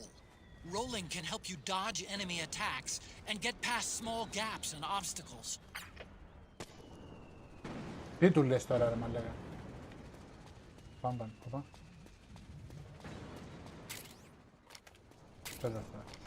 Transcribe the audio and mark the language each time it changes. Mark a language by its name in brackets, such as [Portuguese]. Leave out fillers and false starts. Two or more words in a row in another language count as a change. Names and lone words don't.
[English] Rolling can help you dodge enemy attacks and get past small gaps and obstacles. [Greek] Τι του λες τώρα ρε μαλάκα. Πάμε, πάμε. Πέρα αυτά.